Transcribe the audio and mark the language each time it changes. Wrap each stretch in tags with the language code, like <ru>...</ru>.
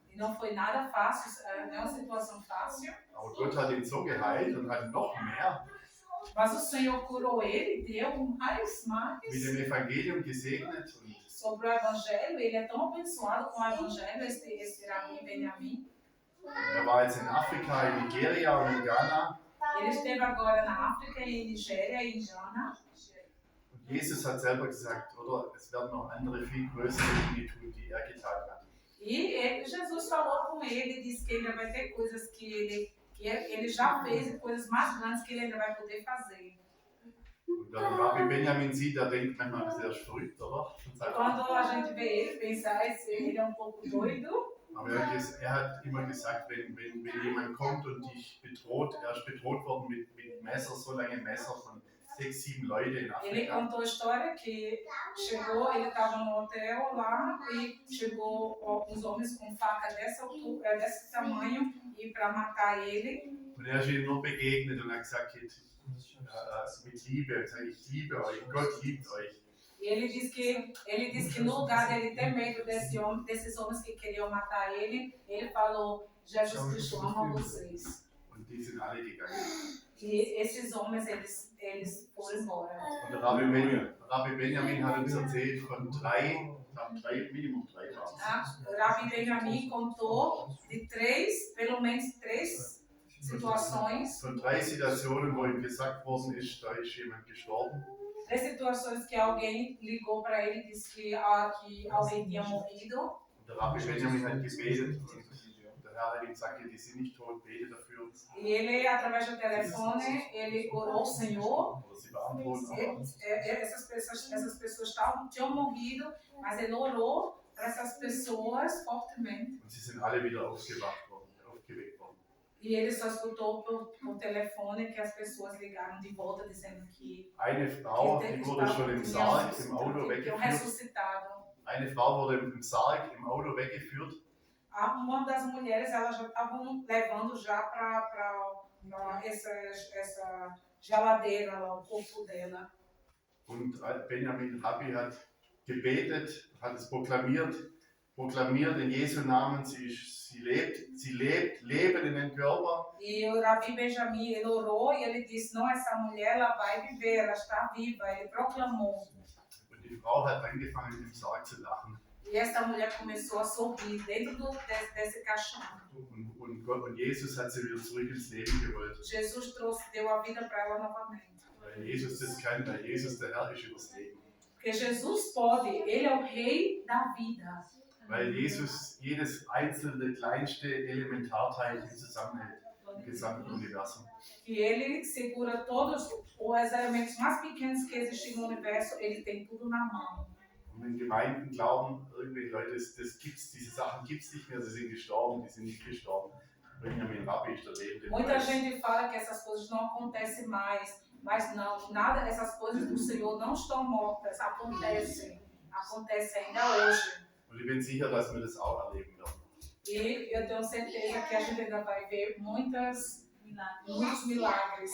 <pt>E não foi nada fácil, não é uma situação fácil.</pt> <de>Aber Gott hat ihn so geheilt und hat noch mehr</de> <pt>Mas o Senhor curou ele, deu mais</pt> <de>mit dem Evangelium gesegnet. Und</de> <pt>sobre o Evangelho. Ele é tão abençoado com o Evangelho, esse Rabbi Benjamin.</pt> <de>er war jetzt in Afrika, in Nigeria und in Ghana.</de> <pt>Ele esteve agora na África, em Nigéria e em Ghana.</pt> <de>Und Jesus hat selber gesagt, oder? Es werden noch andere viel größere Dinge tun, die er getan hat.</de> <pt>Jesus falou com ele, disse que ainda vai ter coisas que ele já fez e coisas mais grandes que ele ainda vai poder fazer.</pt> <de>Und wenn Rabbi Benjamin sieht, der denkt manchmal, das ist verrückt, oder?</de> <pt>Quando a gente vê ele, pensa, ele é um pouco doido.</pt> <de>Aber er hat immer gesagt, wenn jemand kommt und dich bedroht, er ist bedroht worden mit Messer, so lange Messer von 6, 7 Leute in</de> <pt>Ele</pt> <de>Afrika.</de> <pt>contou a história que chegou, ele estava no hotel lá e chegou uns homens com faca dessa altura, desse tamanho e para matar ele.</pt> <de>Und er ist ihnen nur begegnet und hat gesagt, mit Liebe, er hat gesagt, ich liebe euch, Gott liebt euch.</de> <pt>E ele disse que no lugar dele ter medo desses homens que queriam matar ele falou, Jesus Cristo ama vocês.</pt> <de>Und die sind alle gegangen.</de> <pt>E esses homens, eles foram embora.</pt> <de>Und der Rabbi Benjamin hat uns erzählt von Minimum drei waren.</de> <pt>Rabbi Benjamin contou de pelo menos três situações.</pt> <de>Von 3 Situationen, wo ihm gesagt worden ist, da ist jemand gestorben.</de> <pt>3 situações que alguém ligou para ele e disse que alguém tinha morrido.</pt> <de>Und der Rabbi Benjamin hat gebetet und der Herr hat ihm gesagt, die sind nicht tot, bete dafür.</de> <pt>E ele, através do telefone, ele orou ao Senhor.</pt> <de>Oder sie beantworten.</de> <pt>Essas pessoas tinham morrido, mas ele orou para essas pessoas fortemente.</pt> <de>Und sie sind alle wieder aufgeweckt worden.</de> <pt>E ele só escutou por telefone que as pessoas ligaram de volta dizendo que</pt> <de>Eine Frau, die wurde schon im Sarg im Auto weggeführt.</de> <pt>ressuscitado.</pt> <de>Eine Frau wurde im Sarg im Auto weggeführt.</de> <pt>Uma das mulheres, elas já estavam levando já para essa geladeira lá, o corpo dela.</pt> <de>Und Benjamin Rabbi hat gebetet, hat es proklamiert in Jesu Namen, sie lebt, Leben in den Körper.</de> <pt>E o Rabbi Benjamin, ele orou e ele disse, não, essa mulher, ela vai viver, ela está viva. Ele proclamou.</pt> <de>Und die Frau hat angefangen, im Sarg zu lachen.</de> <pt>E essa mulher começou a sorrir dentro desse caixão.</pt> <de>Und Jesus hat sie wieder zurück ins Leben geholt.</de> <pt>Jesus deu a vida para ela novamente.</pt> <de>Weil Jesus das kann, weil Jesus der Herr ist übers Leben.</de> <pt>Porque Jesus pode, ele é o rei da vida.</pt> <de>Weil Jesus jedes einzelne kleinste Elementarteilchen zusammenhält im gesamten Universum.</de> <pt>E ele segura todos os elementos mais pequenos que existem no universo, ele tem tudo na mão.</pt> <de>Und wenn Gemeinden glauben, irgendwelche Leute, diese Sachen gibt es nicht mehr, sie sind gestorben, die sind nicht gestorben. Benjamin Rabbi ist der lebende</de> <pt>Muita</pt> <de>Beweis.</de> <pt>gente fala que essas coisas não acontecem mais, mas não, nada, essas coisas do Senhor não estão mortas, acontecem ainda hoje.</pt> <de>Und ich bin sicher, dass wir das auch erleben werden.</de> <pt>E eu tenho certeza que a gente ainda vai ver muitos milagres.</pt>